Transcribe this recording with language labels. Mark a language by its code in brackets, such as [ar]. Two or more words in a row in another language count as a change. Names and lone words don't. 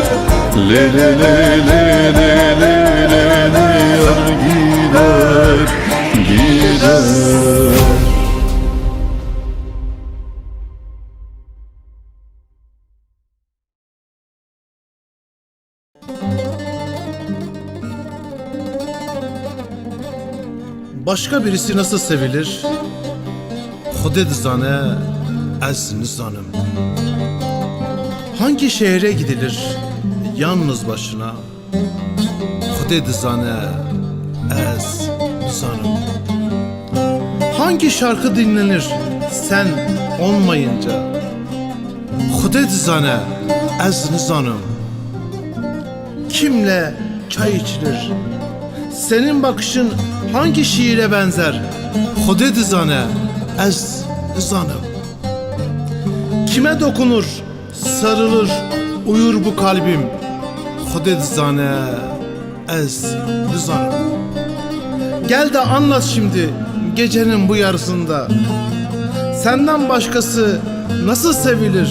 [tr] Le le le le le le le le yar gider, gider. Başka birisi nasıl sevilir? [ku] Xuded zane, ez nizanım. [tr] Hangi şehre gidilir yalnız başına? [ku] Xuded zane, ez nizanım. [tr] Hangi şarkı dinlenir sen olmayınca? [ku] Xuded zane, ez nizanım. [tr] Kimle çay içilir? Senin bakışın hangi şiire benzer? [ku] Xuded zane, ez nizanım. [tr] Kime dokunur, sarılır, uyur bu kalbim? [ku] Xuded zane, ez nizanım. [tr] Gel de anlat şimdi gecenin bu yarısında. Senden başkası nasıl sevilir?